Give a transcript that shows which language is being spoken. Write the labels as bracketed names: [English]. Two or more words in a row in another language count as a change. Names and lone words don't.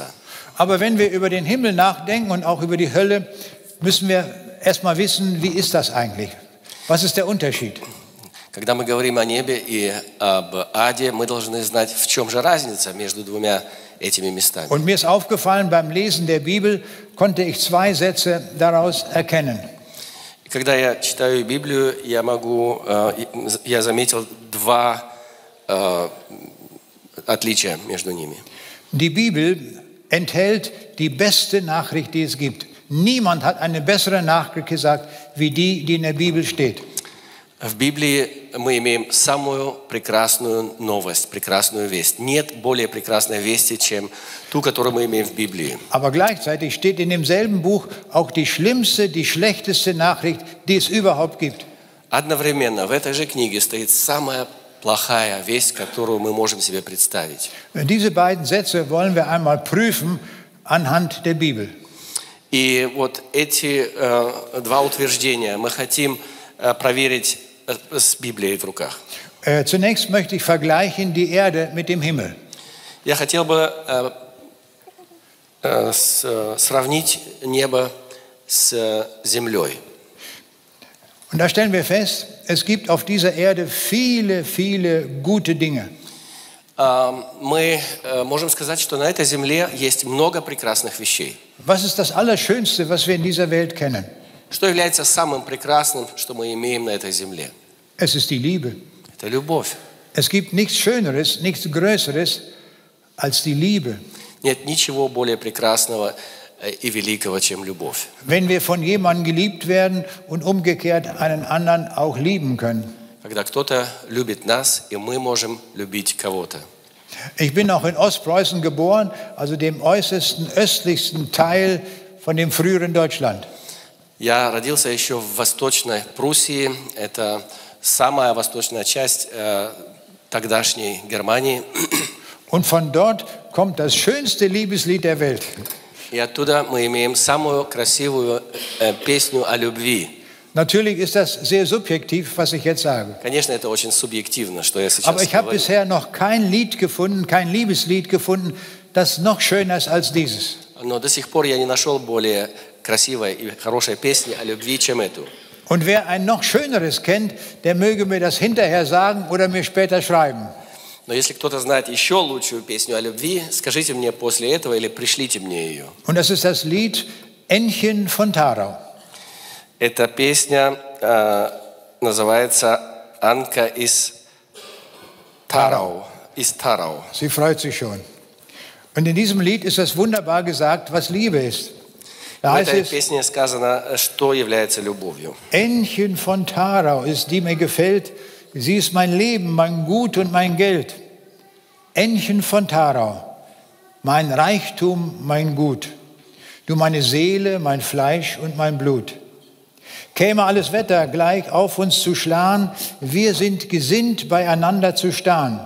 [German] Aber wenn wir über den Himmel nachdenken und auch über die Hölle, müssen wir erstmal wissen, wie ist das eigentlich? Was ist der Unterschied? [Russian] Когда мы говорим о небе и об аде, мы должны знать, в чем же разница между двумя этими местами. [German] Und mir ist aufgefallen, beim Lesen der Bibel konnte ich zwei Sätze daraus erkennen. [Russian] Когда я читаю Библию, я заметил два отличия между ними. [German] Die Bibel enthält die beste Nachricht, die es gibt. Niemand hat eine bessere Nachricht gesagt, wie die in der Bibel steht. [Russian] В Библии мы имеем самую прекрасную новость, прекрасную весть. Нет более прекрасной вести, чем ту, которую мы имеем в Библии. [German] Aber gleichzeitig steht in demselben Buch auch die schlimmste, die schlechteste Nachricht, die es überhaupt gibt. [Russian] Одновременно в этой же книге стоит самая плохая весть, которую мы можем себе представить. [German] Diese beiden Sätze wollen wir einmal prüfen anhand der Bibel. [Russian] И вот эти два утверждения мы хотим проверить с Библией в руках. [German] Zunächst möchte ich vergleichen die Erde mit dem Himmel. [Russian] Я хотел бы сравнить небо с землей. [German] Und da stellen wir fest, es gibt auf dieser Erde viele, viele gute Dinge. [Russian] Мы можем сказать, что на этой земле есть много прекрасных вещей. [German] Was ist das Allerschönste, was wir in dieser Welt kennen? [Russian] Что является самым прекрасным, что мы имеем на этой земле? [German] Es ist die Liebe. [Russian] Это любовь. [German] Es gibt nichts Schöneres, nichts Größeres als die Liebe. [Russian] Нет ничего более прекрасного и великого, чем любовь. [German] Wenn wir von jemandem geliebt werden und umgekehrt einen anderen auch lieben können. [Russian] Когда кто-то любит нас, и мы можем любить кого-то. [German] Ich bin auch in Ostpreußen geboren, also dem äußersten östlichsten Teil von dem früheren Deutschland. [Russian] Я родился еще в Восточной Пруссии. Это самая восточная часть тогдашней Германии. [German] Und von dort kommt das schönste Liebeslied der Welt. [Russian] И оттуда мы имеем самую красивую песню о любви. [German] Natürlich ist das sehr subjektiv, was ich jetzt sage. [Russian] Конечно, это очень субъективно, что я сейчас [German] Aber ich habe [Russian] говорю. [German] bisher noch kein Lied gefunden, kein Liebeslied gefunden, das noch schöner ist als dieses. [Russian] Но до сих пор я не нашел более красивой и хорошей песни о любви, чем эту. [German] Und wer ein noch schöneres kennt, der möge mir das hinterher sagen oder mir später schreiben. [Russian] Но если кто-то знает еще лучшую песню о любви, скажите мне после этого или пришлите мне ее. [German] Und das ist das Lied Ännchen von Tharau. [Russian] Эта песня называется «Анка из Тарау, из Тарау. [German] Sie freut sich schon. Und in diesem Lied ist das wunderbar gesagt, was Liebe ist. Da [Russian] В [German] heißt [Russian] этой [German] es, [Russian] песне сказано, что является любовью. [German] Ännchen von Tharau ist, die mir gefällt. Sie ist mein Leben, mein Gut und mein Geld. Ännchen von Tharau, mein Reichtum, mein Gut. Du meine Seele, mein Fleisch und mein Blut. Käme alles Wetter gleich auf uns zu schlagen, wir sind gesinnt, beieinander zu starren.